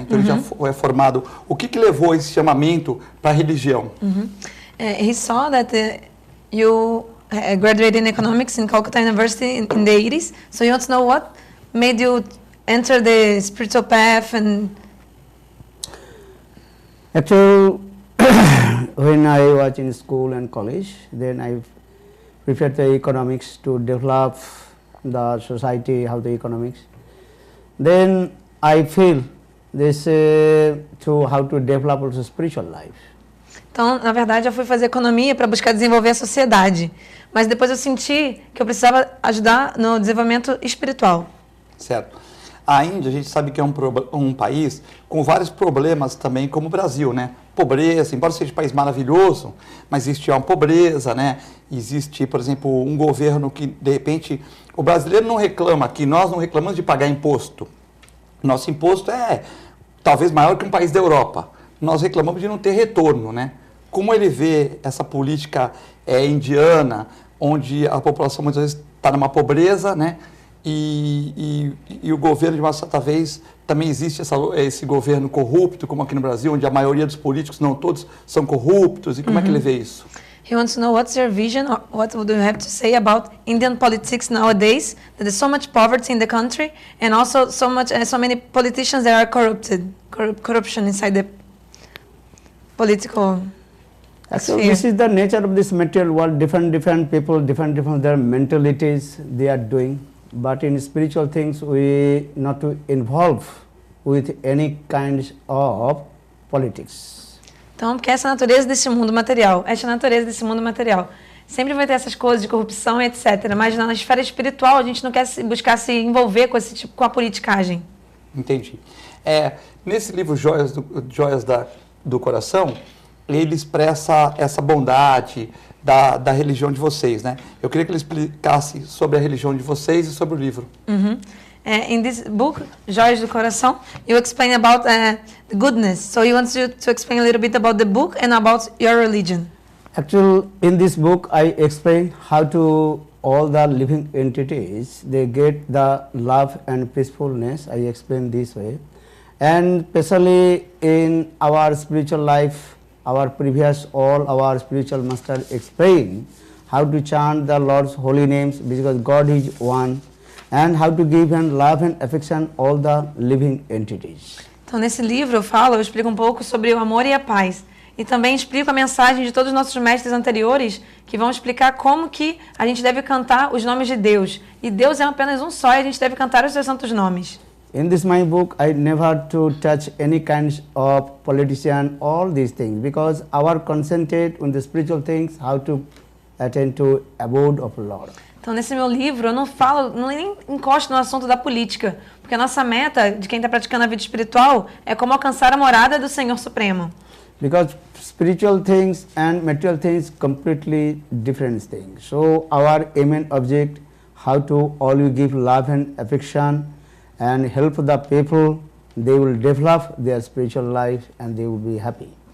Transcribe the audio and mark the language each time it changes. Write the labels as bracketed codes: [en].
[pt] Então ele já foi formado. O que levou esse chamamento para a religião? [en] He saw that you graduated in economics in Calcutta University in the 80s, so he wants to know what made you enter the spiritual path and... Actually, when I was in school and college, then I prepared the economics to develop the society, how the economics. Then I feel this to how to develop also spiritual life. [pt] Então, na verdade, eu fui fazer economia para buscar desenvolver a sociedade. Mas depois eu senti que eu precisava ajudar no desenvolvimento espiritual. Certo. A Índia, a gente sabe que é um país com vários problemas também, como o Brasil, né? Pobreza, embora seja um país maravilhoso, mas existe uma pobreza, né? Existe, por exemplo, um governo que, de repente, o brasileiro não reclama, que nós não reclamamos de pagar imposto. Nosso imposto é talvez maior que um país da Europa. Nós reclamamos de não ter retorno, né? Como ele vê essa política indiana, onde a população muitas vezes está numa pobreza, né? E o governo, de uma certa vez, também existe esse governo corrupto, como aqui no Brasil, onde a maioria dos políticos, não todos, são corruptos. E como é que ele vê isso? [en] He wants to know what's your vision, or what would you have to say about Indian politics nowadays? That there's so much poverty in the country, and also so many politicians that are corruption inside the political So sphere. this is the nature of this material world. Different people, different their mentalities they are doing. But in spiritual things, we not to involve with any kinds of politics. [pt] Então, porque essa é a natureza desse mundo material, essa é a natureza desse mundo material. Sempre vai ter essas coisas de corrupção, etc. Mas na esfera espiritual, a gente não quer buscar se envolver com esse tipo, com a politicagem. Entendi. Nesse livro Joias do Coração, ele expressa essa bondade da religião de vocês, né? Eu queria que ele explicasse sobre a religião de vocês e sobre o livro. [en] In this book, Joias do Coração, you explain about the goodness. So he wants you to explain a little bit about the book and about your religion. Actually, in this book, I explain how to all the living entities, they get the love and peacefulness. I explain this way. And especially in our spiritual life, our spiritual master explain how to chant the Lord's holy names, because God is one, and how to give him love and affection all the living entities. [pt] Então, nesse livro eu explico um pouco sobre o amor e a paz. E também explico a mensagem de todos os nossos mestres anteriores, que vão explicar como que a gente deve cantar os nomes de Deus. E Deus é apenas um só, e a gente deve cantar os seus santos nomes. [en] In this my book, I never to touch any kinds of politician, all these things, because our concentrate on the spiritual things, how to attain to abode of Lord. [pt] Então, nesse meu livro, eu não nem encosto no assunto da política, porque a nossa meta de quem está praticando a vida espiritual é como alcançar a morada do Senhor Supremo. [en] Because spiritual things and material things completely different things. So our aim and object, how to always give love and affection and help the people, they will develop their spiritual life and they will be happy.